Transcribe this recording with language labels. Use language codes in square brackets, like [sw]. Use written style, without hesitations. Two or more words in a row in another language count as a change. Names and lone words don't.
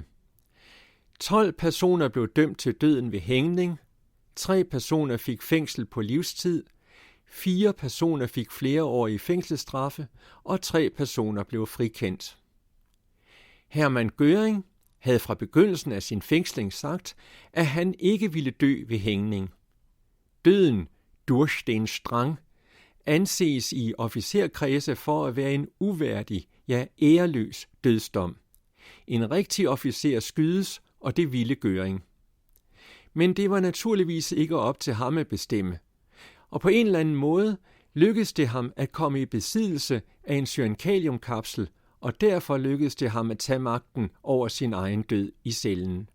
[da] 12 personer blev dømt til døden ved hængning, 3 personer fik fængsel på livstid, 4 personer fik flereårige fængselsstraffe, og 3 personer blev frikendt. Hermann Göring havde fra begyndelsen af sin fængsling sagt, at han ikke ville dø ved hængning. Døden, [de] durch den Strang, [da] anses i officerkredse for at være en uværdig, ja æreløs dødsdom. En rigtig officer skydes, og det ville Göring. Men det var naturligvis ikke op til ham at bestemme. Og på en eller anden måde lykkedes det ham at komme i besiddelse af en cyankaliumkapsel, og derfor lykkedes det ham at tage magten over sin egen død i cellen.